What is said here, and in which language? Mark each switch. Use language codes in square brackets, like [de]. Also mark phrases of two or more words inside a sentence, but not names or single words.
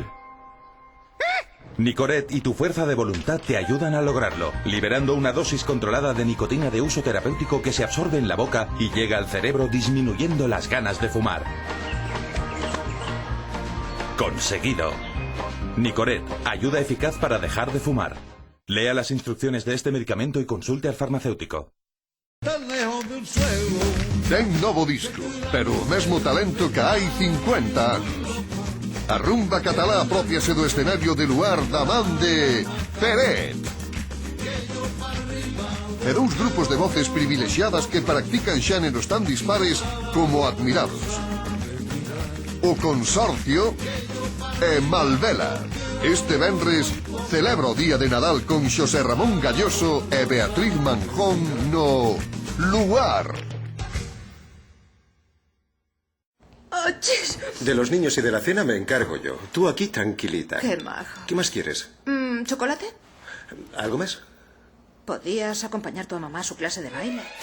[es] Nicoret y tu fuerza de voluntad te ayudan a lograrlo, liberando una dosis controlada de nicotina de uso terapéutico que se absorbe en la boca y llega al cerebro disminuyendo las ganas de fumar. Conseguido. Nicoret, ayuda eficaz para dejar de fumar. Lea las instrucciones de este medicamento y consulte al farmacéutico. [gl] Ten novo disco, pero o mesmo talento que hai 50 anos. A rumba catalá apropiase do escenario de Luar da man de Peret. E dous grupos de voces privilexiadas que practican xéneros tan dispares como admirados. O Consorcio e Malvela. Este venres celebra o Día de Nadal con Xosé Ramón Galloso e Beatriz Manjón no Luar. [es] De los niños y de la cena me encargo yo. Tú aquí tranquilita. Qué majo. ¿Qué más quieres? ¿Chocolate? ¿Algo más? ¿Podías acompañar a tu mamá a su clase de baile?